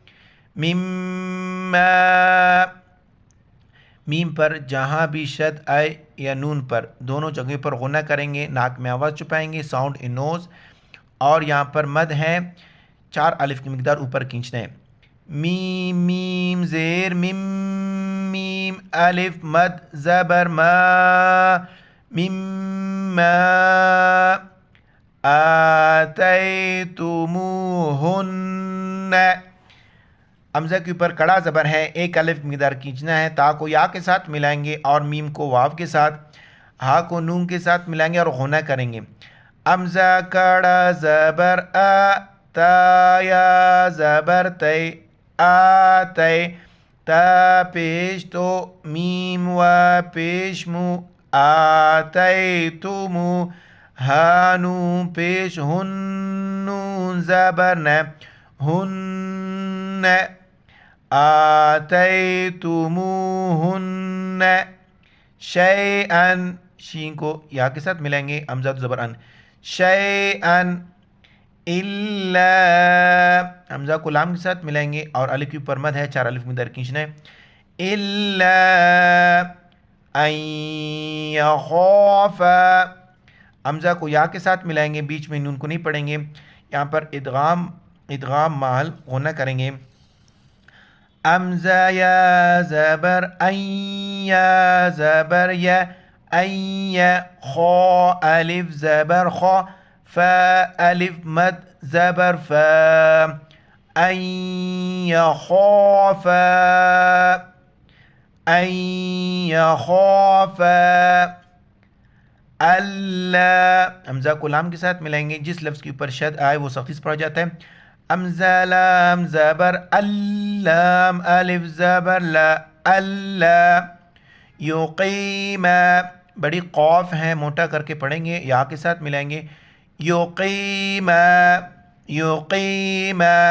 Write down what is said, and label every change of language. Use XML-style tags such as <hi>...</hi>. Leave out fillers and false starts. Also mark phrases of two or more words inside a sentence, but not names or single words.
<ur>مما، میم پر جہاں بھی شد آئے یا نون پر دونوں جگہ پر غنہ کریں گے، ناک میں آواز چھپائیں گے،</ur> <en>sound in nose,</en> <ur>اور یہاں پر مد ہے 4 الف کی مقدار اوپر کھینچنا ہے، میم میم زیر میم، میم الف مد زبر ما،</ur> <ar>مما آتیتموہن،</ar> <ur>حمزہ کے اوپر کڑا زبر ہے، 1 الف مقدار کھینچنا ہے، تا کو یا کے ساتھ ملائیں گے اور میم کو واو کے ساتھ، ہا کو نون کے ساتھ ملائیں گے اور غنہ کریں گے، حمزہ کڑا زبر آ، تا یا زبر تے، آتے، تا پیش تو، میم و پیش مو، آتیتمو، ہا نون پیش ہن، نون زبر ن، ہن،</ur> <ar>آتیتموہن شیئن،</ar> <ur>شین کو یا کے ساتھ ملائیں گے، حمزہ زبر ان، شیئن، الا، حمزہ کو لام کے ساتھ ملائیں گے اور الف کے اوپر مد ہے 4 الف مقدار کھینچنا ہے،</ur> <ar>الا ان یخاف،</ar> <ur>حمزہ کو یا کے ساتھ ملائیں گے، بیچ میں نون کو نہیں پڑھیں گے، یہاں پر ادغام مال غنہ کریں گے، امزا یا زبر این، یا زبر یا، این، خا الف زبر خا، فا الف مد زبر فا،</ur> <ar>ان یخاف، ان یخاف،</ar> <ur>اللہ، حمزہ کو لام کے ساتھ ملائیں گے، جس لفظ کے اوپر شد آئے وہ سختی سے پڑھا جاتا ہے، امزا لام زبر اللام الف زبر لا، اللہ، یقیم، بڑی قوف ہے موٹا کر کے پڑھیں گے، یا کے ساتھ ملائیں گے، یقیم، یقیم،</ur>